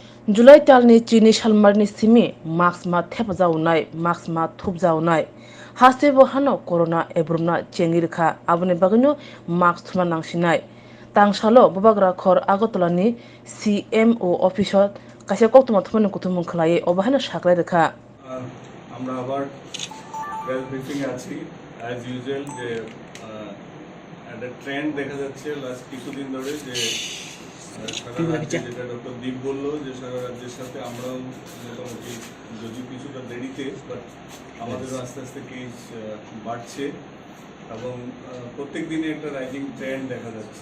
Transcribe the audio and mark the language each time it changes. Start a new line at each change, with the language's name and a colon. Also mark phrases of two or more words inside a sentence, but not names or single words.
Kok Borok: जुलाई तालनि चीनी सालमारनि सिमी मार्क्स मा थेपजावनाय मार्क्स मा थुबजावनाय हासे बहानो कोरोना एब्रुमना चेंगिरखा आबुनि बागैनो मार्क्स थुमा नांसिनाय तांसालो बबाग्रा खर आगरतलानि CMO अफिसर कासे कक्तमा थुमानि कुथुम खलाये अबाहानो साकलाय रेखा
Bangla: আমরা আবার
English: press briefing
Bangla: আছি
English: as usual
Bangla: যে একটা ট্রেন্ড দেখা যাচ্ছে লাস্ট কিছুদিন ধরে যে সারা রাজ্যে যেটা ডক্টর দীপ বললো যে সারা রাজ্যের সাথে আমরাও মোটামুটি যদি কিছুটা দেরিতে বাট আমাদেরও আস্তে আস্তে কেস বাড়ছে এবং প্রত্যেক দিনে একটা
English: rising trend
Bangla: দেখা যাচ্ছে।